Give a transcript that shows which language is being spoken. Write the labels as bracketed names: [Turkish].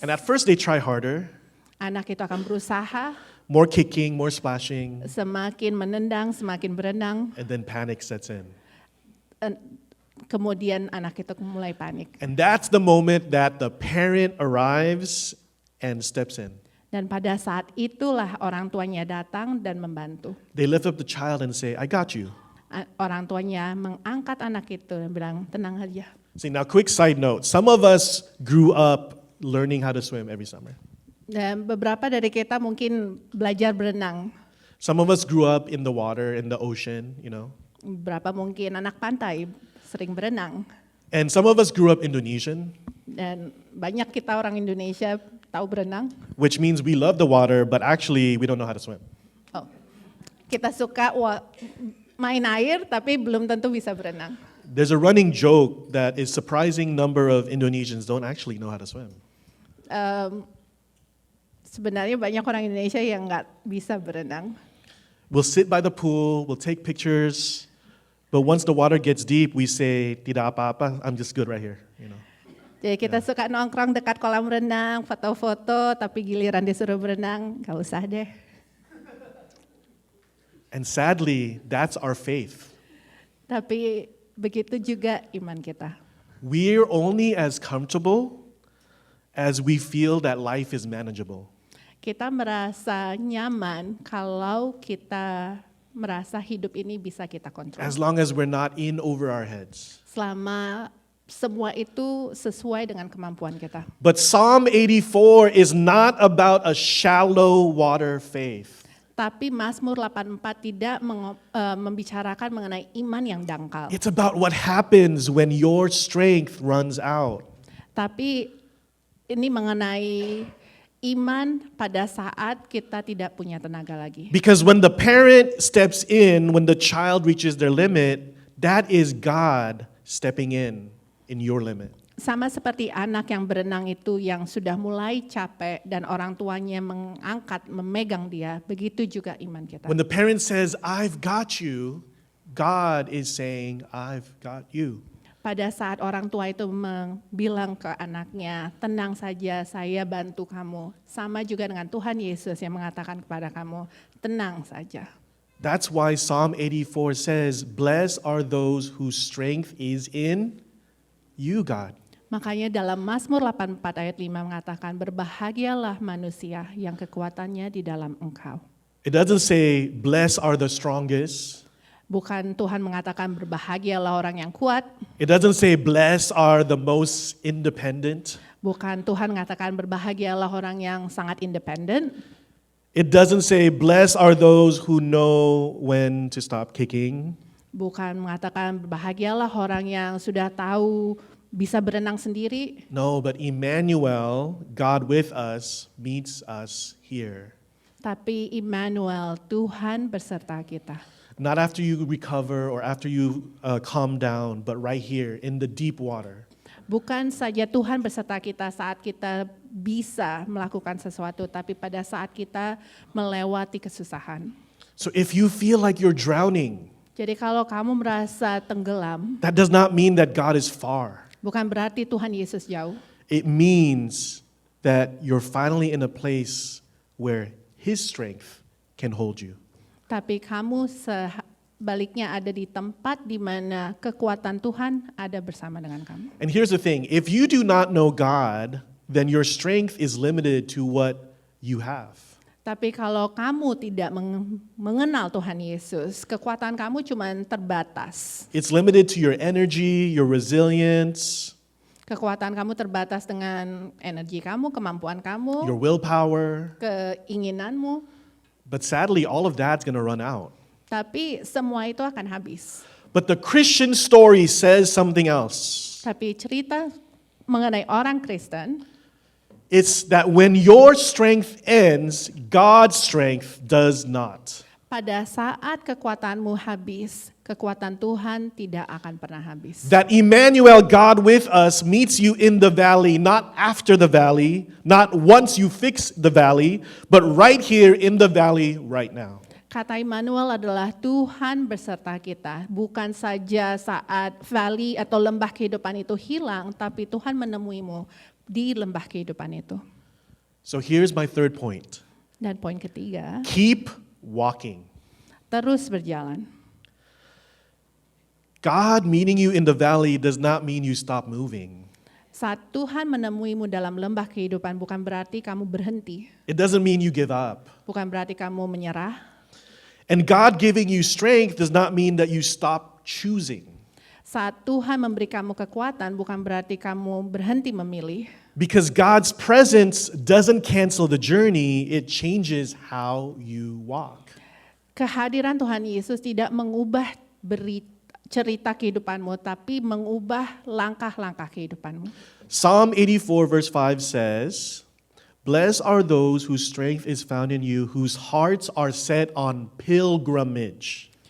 [English] And at first they try harder, [Indonesian] Anak itu akan berusaha, [English] more kicking, more splashing, [Indonesian] semakin menendang, semakin berenang. [English] and then panic sets in. [Indonesian] Kemudian anak itu mulai panik. [English] And that's the moment that the parent arrives and steps in. [Indonesian] Dan pada saat itulah orang tuanya datang dan membantu. [English] They lift up the child and say, I got you. [Indonesian] Orang tuanya mengangkat anak itu dan bilang, tenang aja. [English] See, now quick side note. Some of us grew up learning how to swim every summer. [Indonesian] Dan beberapa dari kita mungkin belajar berenang. [English] Some of us grew up in the water, in the ocean, you know. [Indonesian] Beberapa mungkin anak pantai sering berenang. [English] And some of us grew up Indonesian, [Indonesian] Dan banyak kita orang Indonesia tahu berenang. [English] which means we love the water, but actually we don't know how to swim. [Indonesian] Oh, kita suka main air tapi belum tentu bisa berenang. [English] There's a running joke that a surprising number of Indonesians don't actually know how to swim. [Indonesian] Sebenarnya banyak orang Indonesia yang nggak bisa berenang. [English] We'll sit by the pool, we'll take pictures, but once the water gets deep, we say, [Indonesian] tidak apa-apa, [English] I'm just good right here, you know. [Indonesian] Jadi kita suka nongkrong dekat kolam renang, foto-foto, tapi giliran disuruh berenang, nggak usah deh. [English] And sadly, that's our faith. [Indonesian] Tapi begitu juga iman kita. [English] We're only as comfortable as we feel that life is manageable. [Indonesian] Kita merasa nyaman kalau kita merasa hidup ini bisa kita kontrol. [English] As long as we're not in over our heads. [Indonesian] Selama semua itu sesuai dengan kemampuan kita. [English] But Psalm 84 is not about a shallow water faith. [Indonesian] Tapi Mazmur 84 tidak membicarakan mengenai iman yang dangkal. [English] It's about what happens when your strength runs out. [Indonesian] Tapi ini mengenai iman pada saat kita tidak punya tenaga lagi. [English] Because when the parent steps in, when the child reaches their limit, that is God stepping in your limit. [Indonesian] Sama seperti anak yang berenang itu yang sudah mulai capek dan orang tuanya mengangkat, memegang dia, begitu juga iman kita. [English] When the parent says, I've got you, God is saying, I've got you. [Indonesian] Pada saat orang tua itu bilang ke anaknya, tenang saja, saya bantu kamu. Sama juga dengan Tuhan Yesus yang mengatakan kepada kamu, tenang saja. [English] That's why Psalm 84 says, blessed are those whose strength is in you, God. [Indonesian] Makanya dalam Mazmur 84 ayat 5 mengatakan, berbahagialah manusia yang kekuatannya di dalam Engkau. [English] It doesn't say, blessed are the strongest. [Indonesian] Bukan Tuhan mengatakan berbahagialah orang yang kuat. [English] It doesn't say, blessed are the most independent. [Indonesian] Bukan Tuhan mengatakan berbahagialah orang yang sangat independen. [English] It doesn't say, blessed are those who know when to stop kicking. [Indonesian] Bukan mengatakan berbahagialah orang yang sudah tahu bisa berenang sendiri. [English] No, but Emmanuel, God with us, meets us here. [Indonesian] Tapi Immanuel, Tuhan berserta kita. [English] Not after you recover or after you calm down, but right here in the deep water. [Indonesian] Bukan saja Tuhan berserta kita saat kita bisa melakukan sesuatu, tapi pada saat kita melewati kesusahan. [English] So if you feel like you're drowning, [Indonesian] Jadi kalau kamu merasa tenggelam, [English] that does not mean that God is far. [Indonesian] bukan berarti Tuhan Yesus jauh. [English] It means that you're finally in a place where His strength can hold you. [Indonesian] Tapi kamu sebaliknya ada di tempat di mana kekuatan Tuhan ada bersama dengan kamu. [English] And here's the thing, if you do not know God, then your strength is limited to what you have. [Indonesian] Tapi kalau kamu tidak mengenal Tuhan Yesus, kekuatan kamu cuma terbatas. [English] It's limited to your energy, your resilience, [Indonesian] Kekuatan kamu terbatas dengan energi kamu, kemampuan kamu, [English] your willpower. [Indonesian] keinginanmu. [English] But sadly, all of that's going to run out. [Indonesian] Tapi semua itu akan habis. [English] But the Christian story says something else. [Indonesian] Tapi cerita mengenai orang Kristen, [English] It's that when your strength ends, God's strength does not. [Indonesian] pada saat kekuatanmu habis, kekuatan Tuhan tidak akan pernah habis. [English] That Emmanuel, God with us, meets you in the valley, not after the valley, not once you fix the valley, but right here in the valley right now. [Indonesian] Kata Immanuel adalah Tuhan berserta kita, bukan saja saat valley atau lembah kehidupan itu hilang, tapi Tuhan menemuimu di lembah kehidupan itu. [English] So here's my third point. [Indonesian] Dan poin ketiga, [English] Keep walking. [Indonesian] terus berjalan. [English] God meeting you in the valley does not mean you stop moving. [Indonesian] Saat Tuhan menemuimu dalam lembah kehidupan bukan berarti kamu berhenti, [English] It doesn't mean you give up. [Indonesian] bukan berarti kamu menyerah. [English] And God giving you strength does not mean that you stop choosing. [Indonesian] Saat Tuhan memberi kamu kekuatan bukan berarti kamu berhenti memilih. [English] Because God's presence doesn't cancel the journey, it changes how you walk. [Indonesian] Kehadiran Tuhan Yesus tidak mengubah cerita kehidupanmu, tapi mengubah langkah-langkah kehidupanmu. [English] Psalm 84 verse 5 says, blessed are those whose strength is found in you, whose hearts are set on pilgrimage.